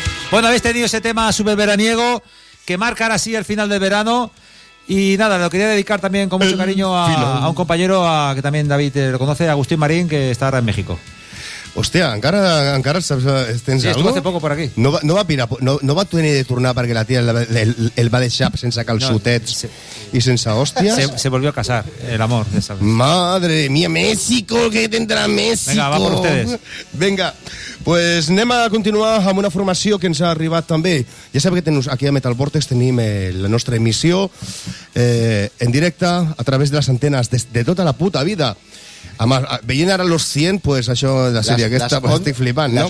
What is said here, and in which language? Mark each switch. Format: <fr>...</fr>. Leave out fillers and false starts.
<es>Bueno, habéis tenido ese tema súper veraniego que marca ahora sí el final del verano. Y nada, lo quería dedicar también con mucho cariño a un compañero que también David lo conoce, Agustín Marín, que está ahora en México.</es> <ca>Hostia, encara saps, tens</ca> <es>sí, estuvo hace poco por aquí.</es> <ca>No va tenir de tornar perquè la tia el va deixar sense calçotets i sense hòsties.</ca> <es>Se volvió a casar, el amor. Esa. Madre mía, México, que tendrá México. Venga, va por ustedes. Venga, pues</es> <ca>anem a continuar amb una formació que ens ha arribat també. Ja sabeu que aquí a Metal Vortex tenim la nostra emissió en directe a través de les antenes de tota la puta vida. Además, veient ara los 100, pues això de la sèrie aquesta, pues estic flipant, no?</ca>